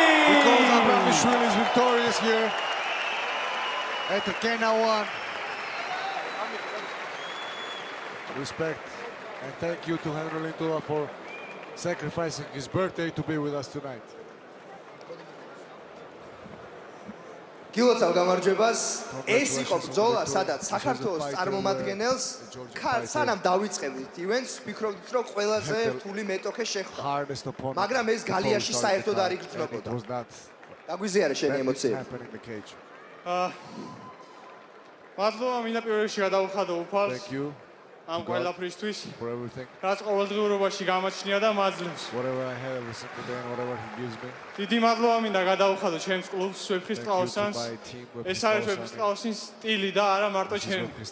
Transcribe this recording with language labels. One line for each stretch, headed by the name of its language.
English: Because Abramishvili is victorious here at Rkena 1. Respect and thank you to Henry Lintula for sacrificing his birthday to be with us tonight.
Georgian: გილოცავ გამარჯვებას. ეს იყო ბრძოლა, სადაც საქართველოს წარმომადგენელს სანამ დავიწყებდით ივენტს, ვფიქრობდით, რომ ყველაზე რთული მეტოქე შეხვდა. მაგრამ ეს გალიაში საერთოდ არ იგრძნობოდა. დაგვიზიარე შენი ემოციები. მადლობა, მინდა პირველ რიგში გადავხადო უფალს. ამ ყველაფრისთვის.
English: for everything.
Georgian: რაც ყოველდღიურობაში გამოჩნია და მაძლევს.
English: Whatever I have every single day and whatever he gives me.
Georgian: დიდი მადლობა მინდა გადავუხადო ჩემს კლუბს ვეფხისტყაოსანს. ეს არის ვეფხისტყაოსნის სტილი და არა მარტო ჩემი.